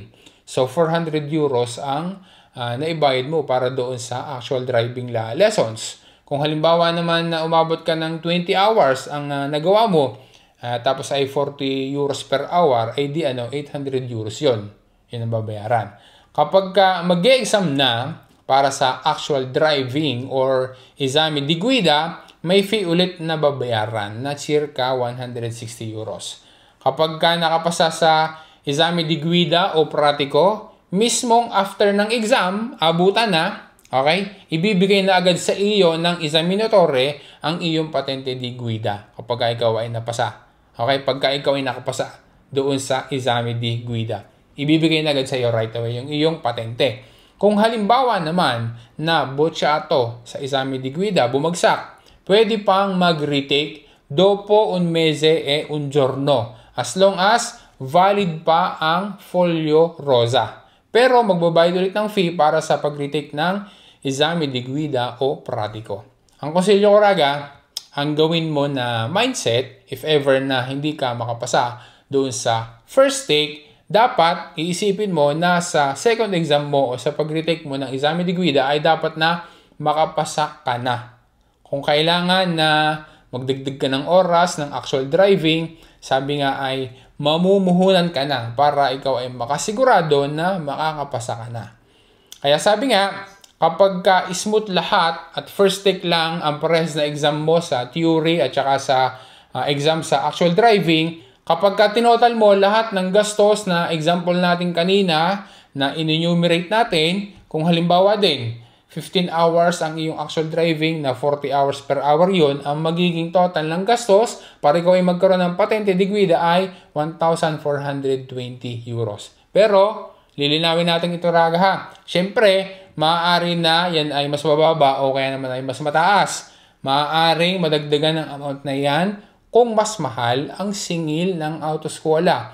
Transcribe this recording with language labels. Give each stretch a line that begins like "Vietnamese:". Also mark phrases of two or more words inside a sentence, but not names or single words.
Filipino: So 400 euros ang naibayad mo para doon sa
English: actual driving lessons.
Filipino: Kung halimbawa naman na umabot ka ng 20 hours ang nagawa mo, tapos ay 40 euros
English: per hour,
Filipino: ay di 800 euros yon. Yun ang babayaran. Kapag mag-e-exam na para sa
English: actual driving
Filipino: or
Italian: esame di guida,
Filipino: may fee ulit na babayaran na circa 160 euros. Kapag nakapasa sa
Italian: esame di guida
Filipino: o pratiko, mismong after ng exam, abutan na, okay? Ibibigay na agad sa iyo ng esaminatore ang iyong
Italian: patente di guida
Filipino: kapag ikaw ay napasa. Okay? Pagka ikaw ay nakapasa doon sa
Italian: esame di guida.
Filipino: Ibibigay na agad sa iyo
English: right away
Filipino: yung iyong patente. Kung halimbawa naman na bocciato sa
Italian: esame di guida,
Filipino: bumagsak, pwede pang mag-retake
Italian: dopo un mese e un giorno
English: as long as valid
Filipino: pa ang
Italian: folio rosa.
Filipino: Pero magbabayad ulit ng fee para sa pag-retake ng
Italian: esame di guida o pratiko.
Filipino: Ang konsilyo ko raga, ang gawin mo na mindset,
English: if ever
Filipino: na hindi ka makapasa doon sa
English: first take,
Filipino: dapat iisipin mo na sa
English: second exam
Filipino: mo o sa pag-retake mo ng
Italian: esame di guida
Filipino: ay dapat na makapasa ka na. Kung kailangan na magdagdag ka ng oras ng actual driving, sabi nga ay mamumuhunan ka na para ikaw ay makasigurado na makakapasa ka na. Kaya sabi nga, kapag smooth lahat at
English: first take
Filipino: lang ang parehas na exam mo sa theory at saka sa exam sa
English: actual driving,
Filipino: kapag tinotal mo lahat ng gastos na example natin kanina na in-enumerate natin, kung halimbawa din, 15 hours ang iyong actual driving na 40 hours
English: per hour
Filipino: yun, ang magiging total ng gastos para ikaw ay magkaroon ng
Italian: patente di guida
Filipino: ay 1,420 euros. Pero, lilinawin natin ito raga ha. Siyempre, maaari na yan ay mas mababa o kaya naman ay mas mataas. Maaaring madagdagan ng amount na yan kung mas mahal ang singil ng autoskuola.